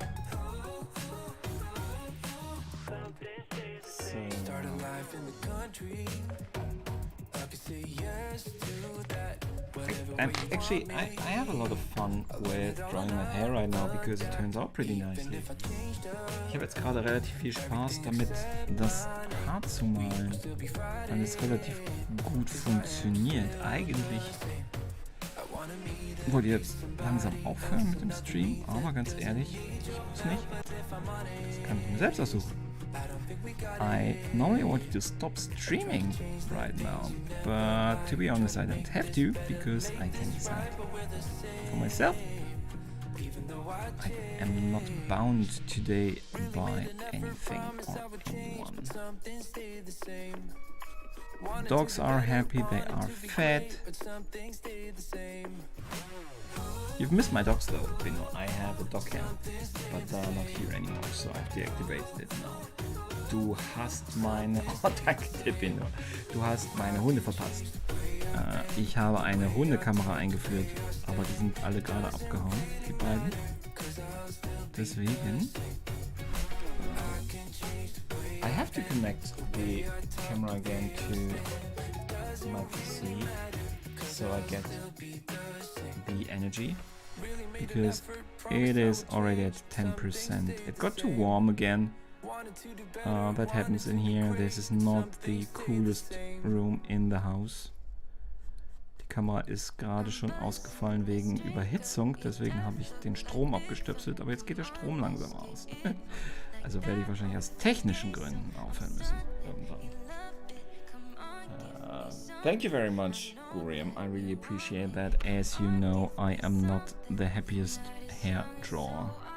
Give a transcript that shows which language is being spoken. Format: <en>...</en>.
<en>Something stayed the same. Started life in the country. I could say yes to that. Actually, I have a lot of fun with drawing my hair right now because it turns out pretty nicely.</en> <de>Ich habe jetzt gerade relativ viel Spaß damit, das Haar zu malen, weil es relativ gut funktioniert. Eigentlich wollte ich jetzt langsam aufhören mit dem Stream, aber ganz ehrlich, ich muss nicht. Das kann ich mir selbst aussuchen.</de> <en>I normally wanted to stop streaming right now, but to be honest I don't have to because I can decide for myself. I am not bound today by anything or anyone. Dogs are happy, they are fed. You've missed my dogs though, Bino. I have a dog cam, but they are not here anymore, so I've deactivated it now.</en> <de>Du hast meine... Oh, danke dir, Bino. Du hast meine Hunde verpasst. Ich habe eine Hundekamera eingeführt, aber die sind alle gerade abgehauen, die beiden. Deswegen...</de> <en>I have to connect the camera again to my PC, so I get the energy, because it is already at 10%. It got too warm again. That happens in here. This is not the coolest room in the house.</en> <de>Die Kamera ist gerade schon ausgefallen wegen Überhitzung, deswegen habe ich den Strom abgestöpselt, aber jetzt geht der Strom langsam aus. Also werde ich wahrscheinlich aus technischen Gründen aufhören müssen irgendwann.</de> <en>Thank you very much, Guriam. I really appreciate that. As you know, I am not the happiest hair drawer.</en>